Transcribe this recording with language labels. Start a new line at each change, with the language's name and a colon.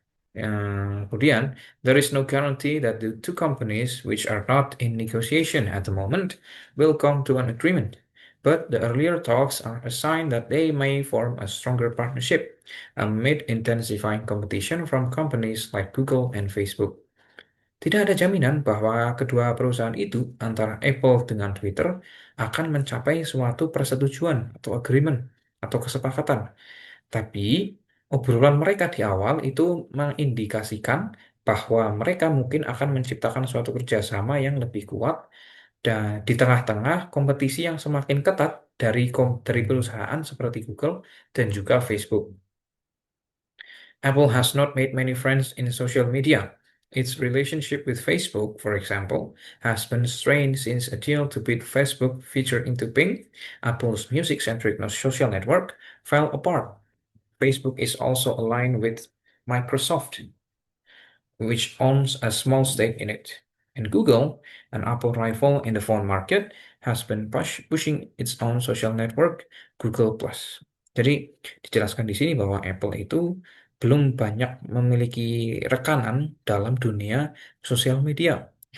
Indonesian: Kemudian,
English: there is no guarantee that the two companies, which are not in negotiation at the moment, will come to an agreement. But the earlier talks are a sign that they may form a stronger partnership amid intensifying competition from companies like Google and Facebook.
Indonesian: Tidak ada jaminan bahwa kedua perusahaan itu, antara Apple dengan Twitter, akan mencapai suatu persetujuan atau agreement atau kesepakatan. Tapi obrolan mereka di awal itu mengindikasikan bahwa mereka mungkin akan menciptakan suatu kerjasama yang lebih kuat dan di tengah-tengah kompetisi yang semakin ketat dari perusahaan seperti Google dan juga Facebook.
English: Apple has not made many friends in social media. Its relationship with Facebook, for example, has been strained since a deal to bid Facebook feature into Bing, Apple's music-centric social network, fell apart. Facebook is also aligned with Microsoft, which owns a small stake in it. And Google, an Apple rival in the phone market, has been pushing its own social network, Google Plus.
Indonesian: Jadi dijelaskan di sini bahwa Apple itu belum banyak memiliki rekanan dalam dunia sosial media.